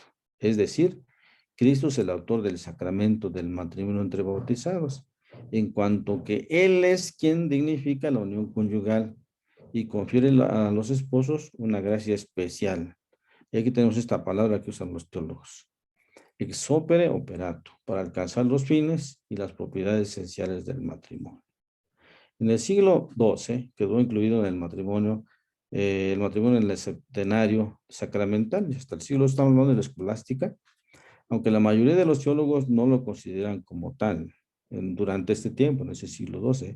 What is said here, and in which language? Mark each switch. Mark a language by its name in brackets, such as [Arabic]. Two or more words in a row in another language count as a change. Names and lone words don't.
[Spanish] Es decir, Cristo es el autor del sacramento del matrimonio entre bautizados, en cuanto que Él es quien dignifica la unión conyugal y confiere a los esposos una gracia especial. Y aquí tenemos esta palabra que usan los teólogos. [Latin] Ex opere operato, [Spanish] para alcanzar los fines y las propiedades esenciales del matrimonio. En el siglo XII quedó incluido en el matrimonio en el septenario sacramental, y hasta el siglo estamos hablando de la escolástica, aunque la mayoría de los teólogos no lo consideran como tal durante este tiempo, en ese siglo XII.